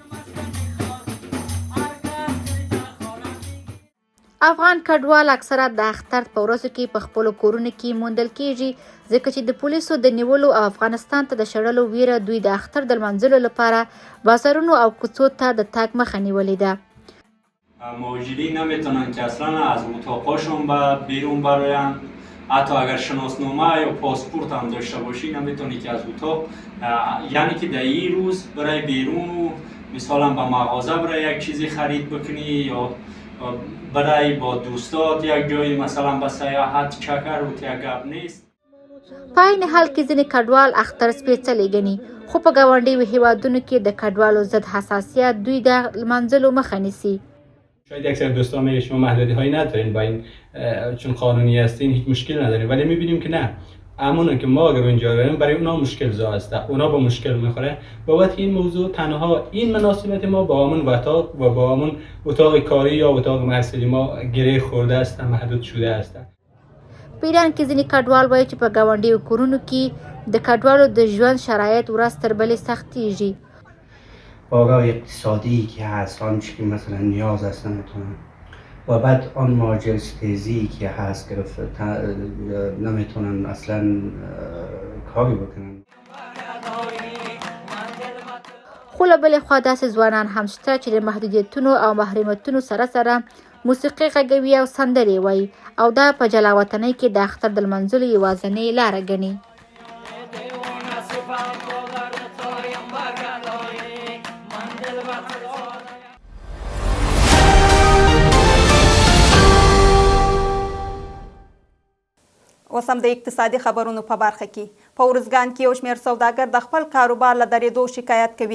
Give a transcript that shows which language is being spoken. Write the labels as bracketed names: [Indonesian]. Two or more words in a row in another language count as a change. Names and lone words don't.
[Pashto] افغان کډوال اکثره د اختر په ورځو کې په خپلو کورونو کې موندل کیږي ځکه چې د پولیسو د نیولو او افغانستان ته د شړلو ویره دوی د اختر د لمانځلو لپاره بازارونو او کوڅو ته د تګ مخه نیولې ده. [Persian] مهاجرین نمیتونن که اصلا از اتاقاشون بیرون براین، حتی اگر شناسنامه یا پاسپورت هم داشته باشی نمیتونی که از اتاق، یعنی که در این روز برای بیرون مثلا به مغازه برای یک چیزی خرید بکنی یا برای با دوستات یک جایی مثلا به سیاحت چکر و یک نیست. [Pashto] په عین حال کې ځینې کډوال اختر سپېڅلی ګڼي خو په ګاونډیو هیوادونو کې د کډوالو ضد حساسیت دوی د لمانځلو مخه نیسي. [Persian] شاید اکثر دوستان میگه شما محدودی هایی ندارین با این چون قانونی هستین هیچ مشکل ندارین، ولی میبینیم که نه، همون که ما اگر اونجا بریم برای اونا مشکل زا هست، اونا با مشکل میخوره. بابت این موضوع تنها این مناسبت ما با همون اتاق و با همون اتاق کاری یا اتاق محصلی ما گره خورده است، محدود شده است. [Pashto] په ایران کې ځینې کډوال وایي چې په ګاونډیو کورونو کې د کډوالو د ژوند شرایط ورځ تر بلې سختیږي. [Persian] بحران اقتصادی که هست، آنچه که مثلا نیاز است نمیتونن و بعد آن مهاجر ستیزی که هست گرفته نمیتونن اصلا کاری بکنن. [Pashto] خو له بلې خوا داسې ځوانان هم شته چې د محدودیتونو او محرومیتونو سره سره موسیقي غږوي او سندرې وایي او دا په جلا وطنۍ کې د اختر د لمانځلو یوازینۍ لاره ګڼي. اوس هم د اقتصادي خبرونو په برخه کې په ارزګان کې یو شمېر سوداګر د خپل کاروبار له درېدو شکایت کوي.